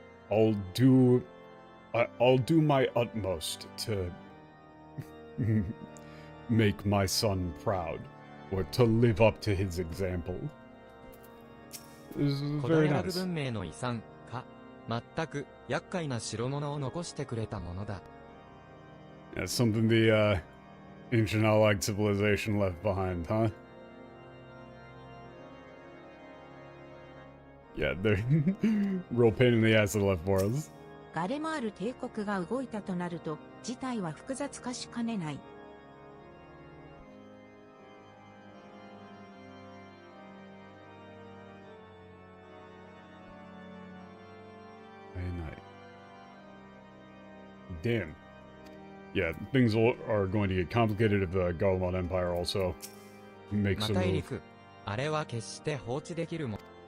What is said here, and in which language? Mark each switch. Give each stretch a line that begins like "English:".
English: I'll do my utmost to make my son proud, or to live up to his example. This is very nice.
Japanese: 文明の遺産か、全く厄介な代物を残してくれたものだ。
English: That's something the ancient allied civilization left behind, huh? Yeah, they're real pain in the ass they left for us.
Japanese: ガレマール帝国が動いたとなると、事態は複雑化しかねない。
English: Damn. Yeah, things are going to get complicated if the Gaumon Empire also makes a move.
Japanese: あれは決して放置できるも。